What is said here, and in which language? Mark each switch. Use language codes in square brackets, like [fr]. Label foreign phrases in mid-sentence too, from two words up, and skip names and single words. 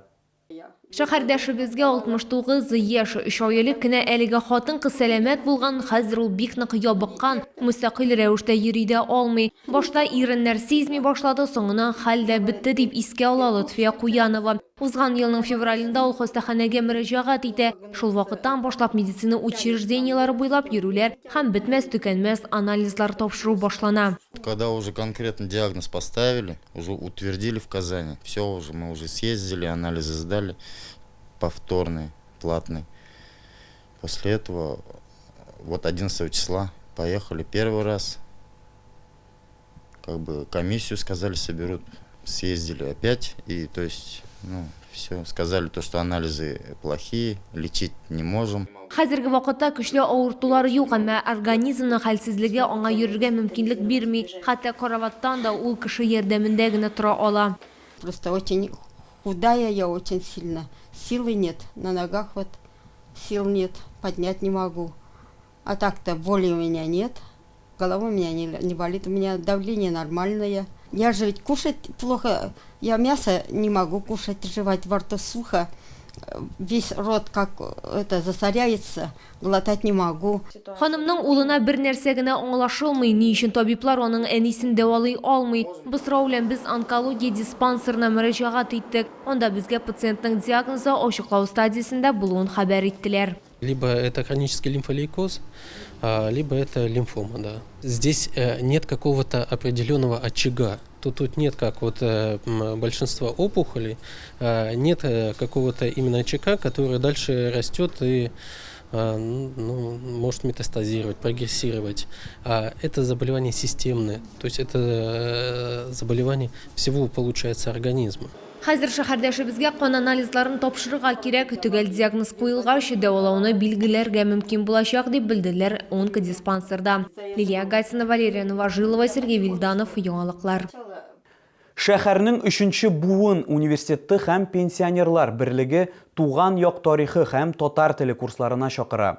[tt] Шәһәрдәшебезгә 69 яшь шаялы кенә әлеге хатын-кыз сәламәт булган, хәзер ул бик нык ябыккан, мустақил рәвештә йөри дә алмый. Башта иреннәр сизми башлады, соңыннан хәл дә бетте дип искә ала Лотфия Куянова. Узган елның февралендә ул хастаханәгә мөрәҗәгать итә. Шул вакыттан башлап медицина учреждениелары буйлап йөрүләр һәм бетмәс-төкәнмәс анализлар тапшыру башлана. [ru] Когда уже конкретно диагноз поставили, уже утвердили в Казани, все уже, мы уже съездили, анализы сдали, повторный, платный. После этого, вот 11 числа поехали первый раз, как бы комиссию сказали соберут, съездили опять, и то есть, ну, все, сказали то, что анализы плохие, лечить не можем. [tt] Хәзерге вакытта көчле авыртулар юк, әмма организмның хәлсезлеге аңа йөрергә мөмкинлек бирми. Хәтта караваттан да ул кеше ярдәмендә генә тора ала. [ru] Просто очень худая я очень сильно. Силы нет, на ногах вот сил нет, поднять не могу. А так-то боли у меня нет, голова у меня не болит, у меня давление нормальное. Я же ведь кушать плохо, я мясо не могу кушать, жевать во рту сухо. Весь рот как это засоряется, глотать не могу. [tt] Ханымның улына бер нәрсә генә аңлашылмый, ни өчен табиблар аның әнисен дәвалый алмый. Без белән без онкология диспансерына мөрәҗәгать иттек. Анда безгә пациентның диагнозы ачыклау стадиясендә булуын хәбәр иттеләр. [ru] Либо это хронический лимфолейкоз, либо это лимфома. Да. Здесь нет какого-то определенного очага. Тут нет, как вот большинство опухолей, нет какого-то именно очага, который дальше растет и может метастазировать, прогрессировать. Это заболевание системное, то есть это заболевание всего, получается, организма. [tt] Хәзер шәһәрдәшебезгә кан анализларын тапшырырга кирәк, төгәл диагноз куелгач, дәвалауны билгеләргә мөмкин булачак дип белделәр онкодиспансерда. Лилия Гайсина, Валерия Новожилова, Сергей Вильданов, Яңалыклар. Шәһәрнең 3нче буын университеты һәм пенсионерлар берлеге туган як тарихы һәм татар теле курсларына чакыра.